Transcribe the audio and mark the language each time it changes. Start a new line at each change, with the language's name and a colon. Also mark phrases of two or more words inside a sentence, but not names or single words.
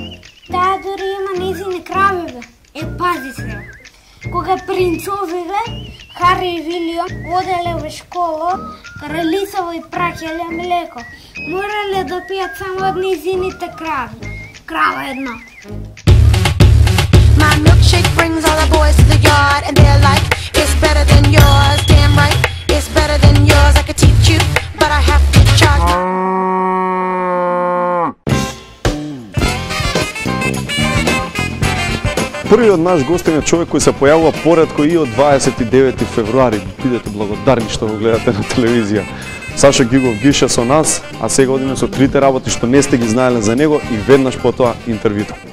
Macedonian: Таа дури има нејзини кравиве. Пази се. Кога принцовиве, Хари и Вилијам оделе во школа, кралицава и праќале млеко. Морале да пијат само од нејзините крави. Крава една.
English: My milkshake brings all the boys to the yard and they're like, it's better than yours, damn right, it's better than yours, I could teach you, but I have to charge.
Macedonian: Првиот наш гостин е човек кој се појавува поретко и од 29 февруари. Бидете благодарни што го гледате на телевизија. Сашо Гигов Гише со нас, а сега одиме со трите работи што не сте ги знаеле за него и веднаш потоа интервјуто.